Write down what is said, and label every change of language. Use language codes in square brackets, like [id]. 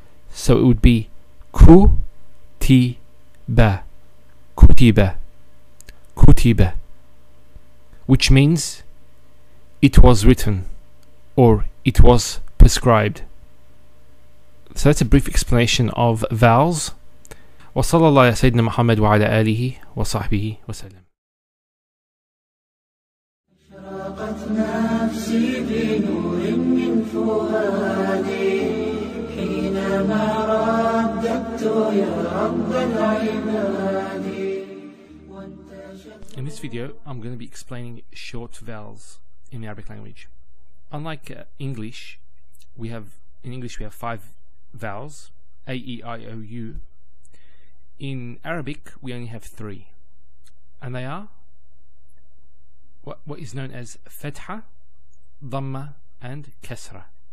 [en] So it would be ku ti ba. Kutiba. Kutiba. Which means it was written or it was prescribed. So that's a brief explanation of vowels. [ar] وصلى الله على سيدنا محمد وعلى آله وصحبه وسلم. أشرقت نفسي بنور من فؤادي حينما رددت يا رب العباد. [en] In this video, I'm going to be explaining short vowels in the Arabic language. Unlike English, we have 5 vowels, A, E, I, O, U. In Arabic, we only have 3, and they are what is known as fatha, dhamma, and kasra.